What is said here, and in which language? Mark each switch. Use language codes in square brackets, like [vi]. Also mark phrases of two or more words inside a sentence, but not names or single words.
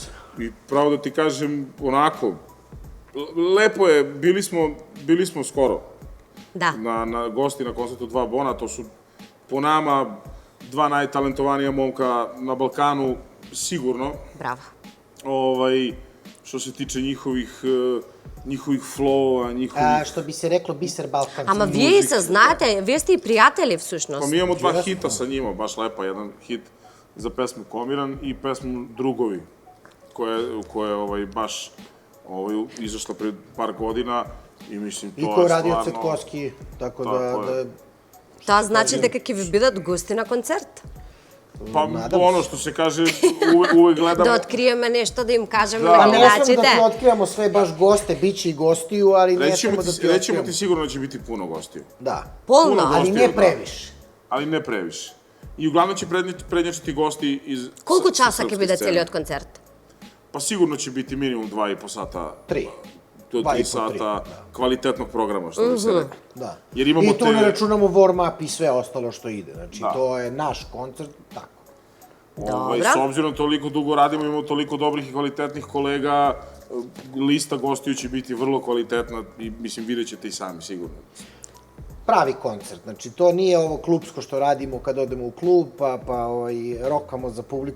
[sr] I pravo da ti kažem, onako, lepo je, bili smo skoro na gosti na koncertu Dva Bona, to su po nama dva najtalentovanija momka na Balkanu, sigurno. Bravo. Što se tiče njihovih flow-ova, njihovih... Što bi se reklo, biser balkanski. [mk] Ама вие се знаете, вие сте и пријатели всушност. [sr] Pa mi imamo dva hita sa njima, baš lepa, jedan hit za pesmu Komiran i pesmu Drugovi, koja je baš izašla pred par godina i mislim to je stvarno... I ko je radio Cvetkoski, tako da... [mk] Тоа значи дека ќе ви бидат гости на концерт. [sr] Pa ono što se kaže, uvek gledamo... [mk] Да откриеме нешто, да им кажеме [sr] Pa [mk] на [sr] ne smemo da [mk] гledачите. [sr] ti otkrivamo sve baš goste, bit će i gostiju, ali ne smemo da ti otkrivamo. Rećemo ti sigurno da će biti puno gostiju. Da. [mk] Полно. [sr] Ali ne previše. Ali ne previše. I uglavnom će prednjačiti gosti iz... [mk] Колку часа ќе биде целиот концерт? [sr] Pa sigurno će biti minimum 2,5 sata. 3. Do 3 sata kvalitetnog programa, što bi se rekao. Da. I tu ne računamo warm-up i sve ostalo što ide. Znači, to je naš koncert, tako. S obzirom toliko dugo radimo, imamo toliko dobrih i kvalitetnih kolega, lista gostiju će biti vrlo kvalitetna i mislim vidjet ćete i sami sigurno. Pravi koncert, znači to nije ovo klubsko što radimo kad odemo u klub pa rokamo za publiku